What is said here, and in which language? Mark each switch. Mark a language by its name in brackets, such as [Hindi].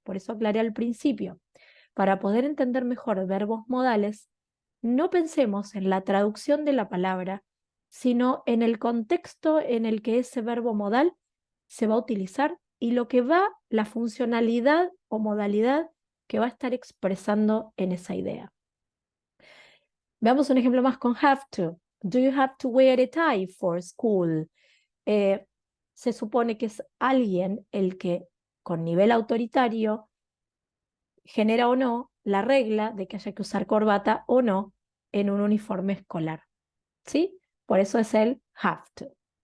[Spanish] Por eso aclaré al principio. Para poder entender mejor verbos modales, no pensemos en la traducción de la palabra, sino en el contexto en el que ese verbo modal se va a utilizar y lo que va, la funcionalidad o modalidad que va a estar expresando en esa idea. Veamos un ejemplo más con have to. [English] Do you have to wear a tie for school? [Spanish] Se supone que es alguien el que con nivel autoritario genera o no la regla de que haya que usar corbata o no en un uniforme escolar. ¿Sí? Por eso es el have to.